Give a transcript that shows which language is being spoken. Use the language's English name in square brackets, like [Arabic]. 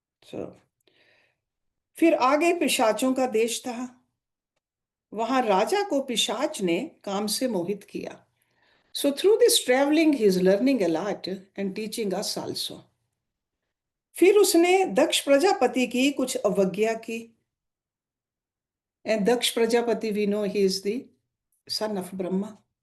[Hindi] So, फिर आगे पिशाचों का देश था। वहां राजा को पिशाच ने काम से मोहित किया. [English] So through this traveling he is learning a lot and teaching us also. [Hindi] फिर उसने दक्ष प्रजापति की कुछ अवज्ञा की. [English] And Daksh Prajapati, we know he is the son of Brahma.